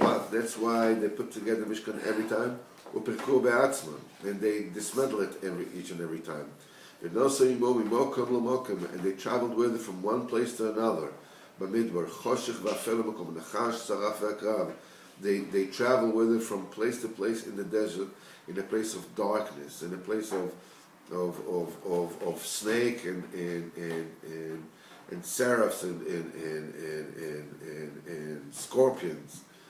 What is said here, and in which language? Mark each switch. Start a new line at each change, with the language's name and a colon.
English: That's why they put together Mishkan every time, and they dismantle it each and every time. And they traveled with it from one place to another.
Hebrew: במדבר, חושך ואפל במקום, נחש, שרף והקרב.
English: They travel with it from place to place in the desert, in a place of darkness, in a place of snake and seraphs and scorpions.